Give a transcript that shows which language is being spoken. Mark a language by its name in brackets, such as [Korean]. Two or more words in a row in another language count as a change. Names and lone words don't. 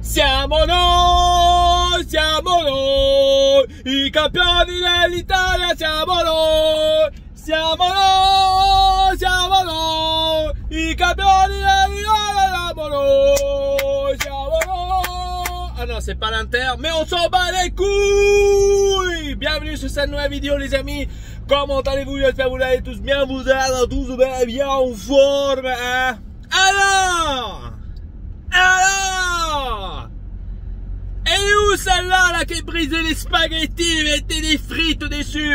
[Italian] siamo noi, i campioni dell'Italia, siamo noi, siamo noi, i campioni dell'Italia, siamo noi, siamo noi. [French] Ah non, c'est pas l'Inter, mais on s'en bat les couilles. Bienvenue sur cette nouvelle vidéo les amis. Comment allez-vous? J'espère que vous allez tous bien, vous êtes tous bien en forme, hein? Alors, et où celle-là là, qui a brisé les spaghettis et mettez des frites dessus?